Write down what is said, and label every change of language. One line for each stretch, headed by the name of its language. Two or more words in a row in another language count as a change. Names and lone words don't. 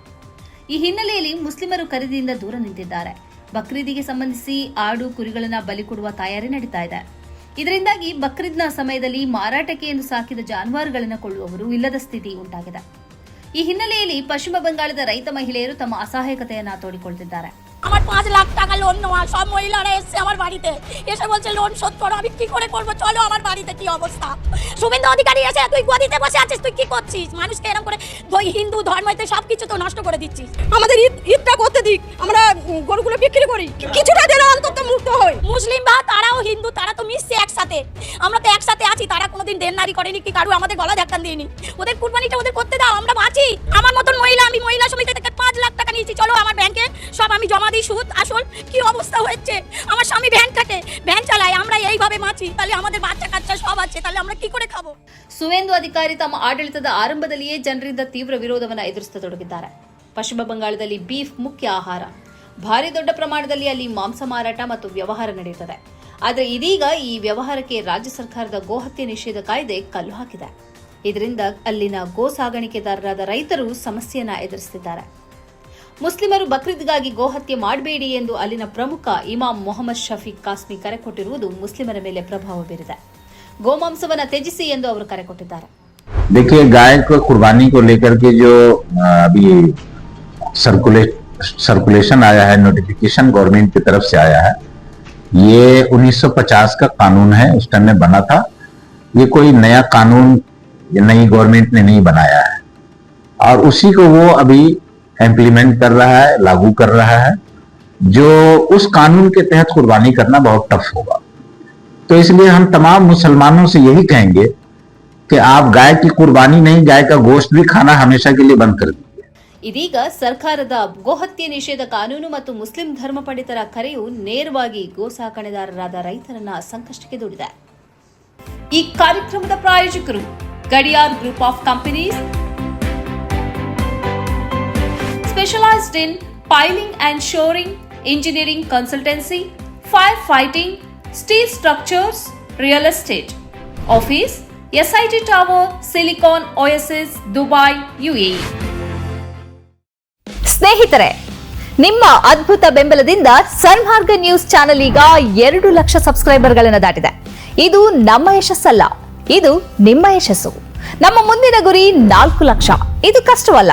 Kannada: ಈ ಹಿನ್ನೆಲೆಯಲ್ಲಿ ಮುಸ್ಲಿಮರು ಖರೀದಿಯಿಂದ ದೂರ ನಿಂತಿದ್ದಾರೆ. ಬಕ್ರೀದಿಗೆ ಸಂಬಂಧಿಸಿ ಆಡು ಕುರಿಗಳನ್ನು ಬಲಿ ಕೊಡುವ ತಯಾರಿ ನಡೀತಾ ಇದೆ. ಇದರಿಂದಾಗಿ ಬಕ್ರೀದ್ನ ಸಮಯದಲ್ಲಿ ಮಾರಾಟಕ್ಕೆ ಎಂದು ಸಾಕಿದ ಜಾನುವಾರುಗಳನ್ನು ಕೊಳ್ಳುವವರು ಇಲ್ಲದ ಸ್ಥಿತಿ ಉಂಟಾಗಿದೆ. ಈ ಹಿನ್ನೆಲೆಯಲ್ಲಿ ಪಶ್ಚಿಮ ಬಂಗಾಳದ ರೈತ ಮಹಿಳೆಯರು ತಮ್ಮ ಅಸಹಾಯಕತೆಯನ್ನು ತೋಡಿಕೊಳ್ತಿದ್ದಾರೆ.
Bangla: আমার 5 লাখ টাকা লোন নেওয়া, সব মহিলারা এসে আমার বাড়িতে এসে বলছে লোন শোধ করো। আমি কি করে করবো? চলো আমার বাড়িতে কি অবস্থা। শুভেন্দু অধিকারী এসে তুই গদিতে বসে আছিস, তুই কি করছিস? মানুষকে এরকম করে তুই হিন্দু ধর্মতে সবকিছু তো নষ্ট করে দিচ্ছিস। আমাদের ঈদটা করতে দিক, আমরা গরুগুলো বিক্রি করি, কিছুটা দিলে অন্তত মুক্ত হই। মুসলিম বা তারাও হিন্দু, তারা তো মিশছে একসাথে। আমরা তো একসাথে আছি। তারা কোনোদিন দেনদারি করেনি কি কারু আমাদের গলা ধাক্কা দিইনি। ওদের কুরবানিটা ওদের করতে দাও, আমরা বাঁচি। আমার মতন মহিলা, আমি মহিলা সমিতি থেকে 5 লাখ টাকা নিয়েছি। চলো আমার ব্যাংকে সব আমি জমা দিই, সুদ আসল কি অবস্থা হচ্ছে। আমার স্বামী ভ্যান থাকে, ভ্যান চালায়, আমরা এইভাবে বাঁচি। তাহলে আমাদের বাচ্চা কাচ্চা সব আছে, তাহলে আমরা কি করে খাবো?
Kannada: ಸುವೇಂದು ಅಧಿಕಾರಿ ತಮ್ಮ ಆಡಳಿತದ ಆರಂಭದಲ್ಲಿಯೇ ಜನರಿಂದ ತೀವ್ರ ವಿರೋಧವನ್ನು ಎದುರಿಸತೊಡಗಿದ್ದಾರೆ. ಪಶ್ಚಿಮ ಬಂಗಾಳದಲ್ಲಿ ಬೀಫ್ ಮುಖ್ಯ ಆಹಾರ. ಭಾರಿ ದೊಡ್ಡ ಪ್ರಮಾಣದಲ್ಲಿ ಅಲ್ಲಿ ಮಾಂಸ ಮಾರಾಟ ಮತ್ತು ವ್ಯವಹಾರ ನಡೆಯುತ್ತದೆ. ಆದರೆ ಇದೀಗ ಈ ವ್ಯವಹಾರಕ್ಕೆ ರಾಜ್ಯ ಸರ್ಕಾರದ ಗೋಹತ್ಯೆ ನಿಷೇಧ ಕಾಯ್ದೆ ಕಲ್ಲು ಹಾಕಿದೆ. ಇದರಿಂದ ಅಲ್ಲಿನ ಗೋ ಸಾಗಾಣಿಕೆದಾರರಾದ ರೈತರು ಸಮಸ್ಯೆಯನ್ನ ಎದುರಿಸುತ್ತಿದ್ದಾರೆ. ಮುಸ್ಲಿಮರು ಬಕ್ರೀದ್ಗಾಗಿ ಗೋಹತ್ಯೆ ಮಾಡಬೇಡಿ ಎಂದು ಅಲ್ಲಿನ ಪ್ರಮುಖ ಇಮಾಮ್ ಮೊಹಮ್ಮದ್ ಶಫೀಕ್ ಕಾಸ್ಮಿ ಕರೆ ಕೊಟ್ಟಿರುವುದು ಮುಸ್ಲಿಮರ ಮೇಲೆ ಪ್ರಭಾವ ಬೀರಿದೆ. ಗೋಮಾಂಸವನ್ನು ತ್ಯಜಿಸಿ ಎಂದು ಅವರು ಕರೆ ಕೊಟ್ಟಿದ್ದಾರೆ.
Hindi: देखिए, गाय को कुर्बानी को लेकर के जो अभी सर्कुलेशन आया है,
English: notification government
Hindi: की तरफ से आया है, ये 1950 का कानून है, उस टाइम में बना था। ये कोई नया कानून नई गवर्नमेंट ने नहीं बनाया है और उसी को वो अभी इम्प्लीमेंट कर रहा है, लागू कर रहा है, जो उस कानून के तहत कुर्बानी करना बहुत टफ होगा। तो इसलिए हम तमाम मुसलमानों से यही कहेंगे कि आप गाय की कुर्बानी नहीं, गाय का गोश्त भी खाना हमेशा के लिए बंद कर दीजिए।
Kannada: ಇದೀಗ ಸರ್ಕಾರದ ಗೋಹತ್ಯೆ ನಿಷೇಧ ಕಾನೂನು ಮತ್ತು ಮುಸ್ಲಿಂ ಧರ್ಮ ಪಂಡಿತರ ಕರೆಯು ನೇರವಾಗಿ ಗೋ ಸಾಕಣೆದಾರರಾದ ರೈತರನ್ನ ಸಂಕಷ್ಟಕ್ಕೆ ದೂಡಿದೆ. ಈ ಕಾರ್ಯಕ್ರಮದ ಪ್ರಾಯೋಜಕರು
English: ಗಡಿಯಾರ್ ಗ್ರೂಪ್ ಆಫ್ ಕಂಪನೀಸ್, specialized in piling and shoring, engineering consultancy, firefighting, steel structures, real estate. Office SIT Tower, Silicon Oasis, Dubai, UAE.
Kannada: ಸ್ನೇಹಿತರೆ, ನಿಮ್ಮ ಅದ್ಭುತ ಬೆಂಬಲದಿಂದ ಸನ್ಮಾರ್ಗ ನ್ಯೂಸ್ ಚಾನೆಲ್ ಈಗ 2 ಲಕ್ಷ ಸಬ್ಸ್ಕ್ರೈಬರ್ಗಳನ್ನು ದಾಟಿದೆ. ಇದು ನಮ್ಮ ಯಶಸ್ಸಲ್ಲ, ಇದು ನಿಮ್ಮ ಯಶಸ್ಸು. ನಮ್ಮ ಮುಂದಿನ ಗುರಿ 4 ಲಕ್ಷ. ಇದು ಕಷ್ಟವಲ್ಲ.